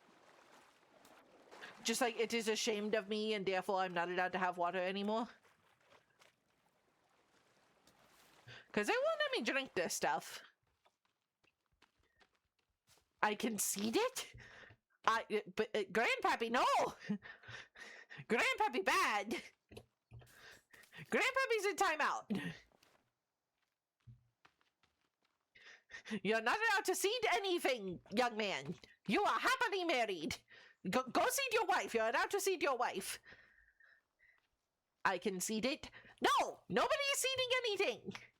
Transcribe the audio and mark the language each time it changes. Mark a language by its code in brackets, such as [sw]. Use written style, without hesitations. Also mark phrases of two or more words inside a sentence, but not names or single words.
[en] Just like it is ashamed of me and therefore I'm not allowed to have water anymore? Because they won't let me drink this stuff. I concede it? But Grandpappy, no! Grandpappy bad! Grandpappy's in timeout! You're not allowed to cede anything, young man. You are happily married. Go cede your wife. You're allowed to cede your wife. I concede it. No! Nobody is ceding anything!